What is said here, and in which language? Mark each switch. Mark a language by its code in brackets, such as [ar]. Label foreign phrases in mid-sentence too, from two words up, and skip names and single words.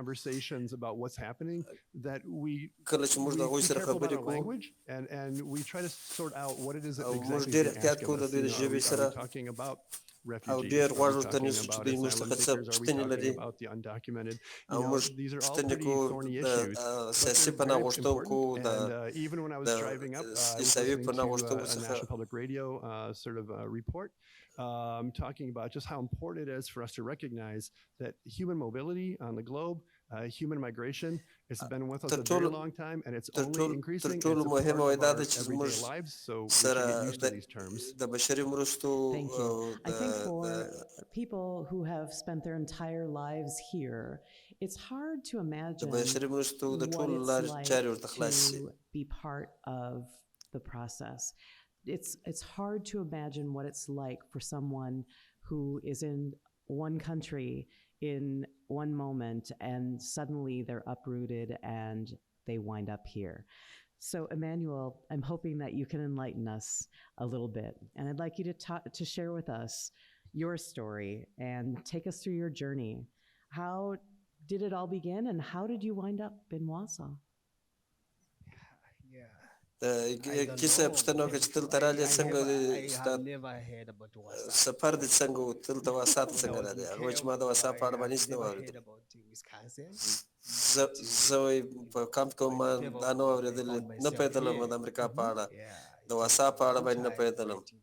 [ps] کله چې موږ د هغوی سره خبرې کوو او موږ ډېر احتیاط کوو د دوی د ژبې سره او ډېر غوږ ورته نیسو چې دوی موږ څخه څه پوښتنې لري او موږ پوښتنې کوو د سیاسي پناه غوښتونکو د عیسوي پناه غوښتونکو څخه. [en] Talking about just how important it is for us to recognize that human mobility on the globe human migration. It's been with us a very long time, and it's only increasing. It's a [ps] ټولو [en] part [ps] مهمه [en] of [ps] وای دا [en] our [ps] ده چې [en] everyday [ps] زموږ [en] lives, so we should [ps] سره [en] get used to these terms. [ps] د بشري مرستو [en] Thank you. I think for people who have spent their entire lives here, it's hard to imagine [ps] د بشري مرستو د [en] what [ps] ټولو [en] it's [ps] لارې [en] like [ps] چارې ورته خلاص شي. [en] to be part of the process. It's hard to imagine what it's like for someone who is in one country in one moment and suddenly they're uprooted and they wind up here. So Emmanuel, I'm hoping that you can enlighten us a little bit, and I'd like you to share with us your story and take us through your journey. How did it all begin, and how did you wind up in Wausau? [ps] کیسه پښتنو کې چې دلته راغلی څنګه سفر دې څنګه و دلته واسا ته څنګه راغلی هغه وایي چې ما د واسا په اړه باندې هېڅ نه و اورېدلی زه وایي په کمپ کې ما دا نه و اورېدلی نه پوهېدلم د امریکا په اړه د واسا په اړه باندې نه پوهېدلم